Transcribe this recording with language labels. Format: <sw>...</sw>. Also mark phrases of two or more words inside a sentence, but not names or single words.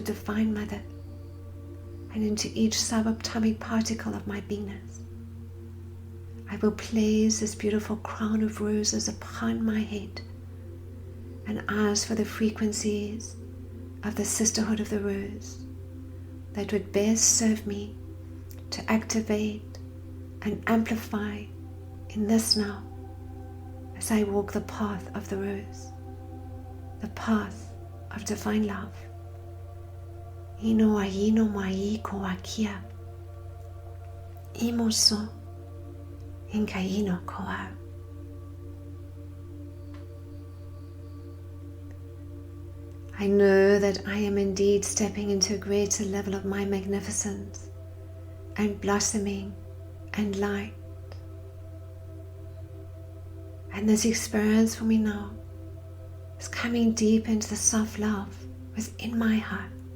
<en>Divine Mother, and into each subatomic particle of my beingness, I will place this beautiful crown of roses upon my head and ask for the frequencies of the Sisterhood of the Rose that would best serve me to activate and amplify in this now as I walk the path of the rose, the path of divine love. Ino aino mai ko akia, imoso inkaino koa. I know that I am indeed stepping into a greater level of my magnificence and blossoming and light. And this experience for me now is coming deep into the self-love within my heart.</en>